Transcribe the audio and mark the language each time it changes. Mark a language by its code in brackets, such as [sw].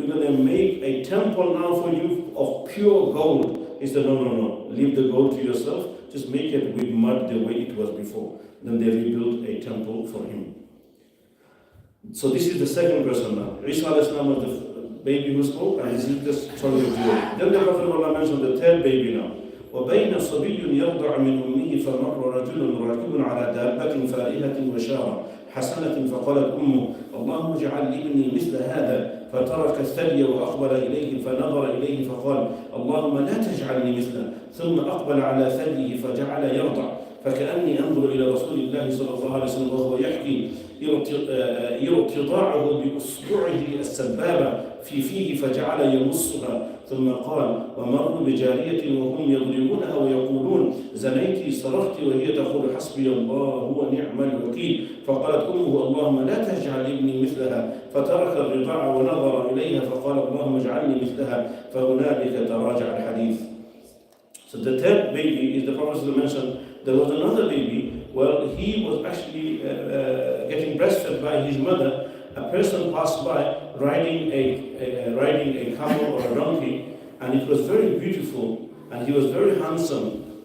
[en] We're going to make a temple now for you of pure gold. He said, no. Leave the gold to yourself. Just make it with mud the way it was before. Then they rebuilt a temple for him. So this is the second person now. Isa was the baby who spoke, and this is the story of Jurayj. Then the Prophet Allah mentioned the third baby now. [ar] وبين صبي يرضع من أمه فمر رجل راكب على دابة فارهة وشارة حسنة فقالت أمه اللهم اجعل ابني مثل هذا فترك الثدي وأقبل إليه فنظر إليه فقال اللهم لا تجعلني مثله ثم أقبل على ثديه فجعل يرضع فكأني أنظر إلى رسول الله صلى الله عليه وسلم وهو يحكي ارتضاعه بأصبعه السبابة في فيه فجعل يمصها ثم قال ومروا بجارية وهم يضربونها ويقولون زنيت صرخت وهي تقول حسبي الله هو نعم الوكيل فقالت أمه اللهم لا تجعل ابني مثلها فترك الرضاع ونظر إليها فقال اللهم اجعلني مثلها فهنالك تراجع الحديث. [en] So the third baby is the Prophet mentioned. There was another baby. Well, he was actually getting breastfed by his mother. A person passed by riding a camel or a donkey, and it was very beautiful, and he was very handsome.